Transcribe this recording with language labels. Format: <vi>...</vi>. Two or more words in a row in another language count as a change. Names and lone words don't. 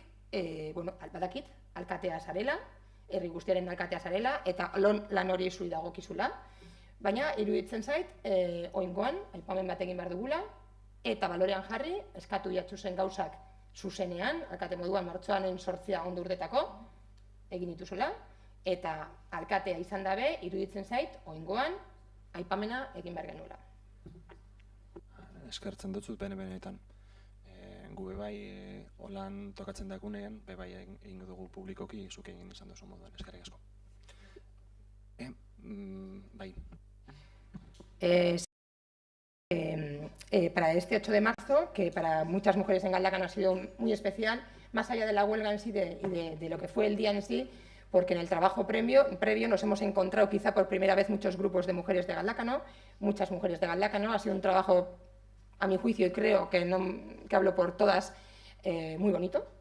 <eu>bueno, badakit, alkatea zarela, herri guztiaren alkatea zarela, eta lan hori zuri dagokizula, baina iruditzen zait, oingoan, aipamen bat egin behar dugula, eta balorean jarri, eskatu jatzuzen gauzak zuzenean, alkate moduan martxoanen 8 ondo urtetako, egin dituzula, eta alkatea izan dabe, iruditzen zait, oingoan, aipamena egin behar genuela. Eskertzen dutzut benetan. Gu bai holan tokatzen dakunean, bai egingo dugu publikoki, zuk egin izan duzu moduan, eskerrik asko. Bai.</eu> <es>Para este 8 de marzo, que para muchas mujeres en Galdakano ha sido muy especial, más allá de la huelga en sí y de lo que fue el día en sí, porque en el trabajo previo nos hemos encontrado quizá por primera vez muchos grupos de mujeres de Galdakano, muchas mujeres de Galdakano, ha sido un trabajo, a mi juicio, y creo que hablo por todas, muy bonito.</es>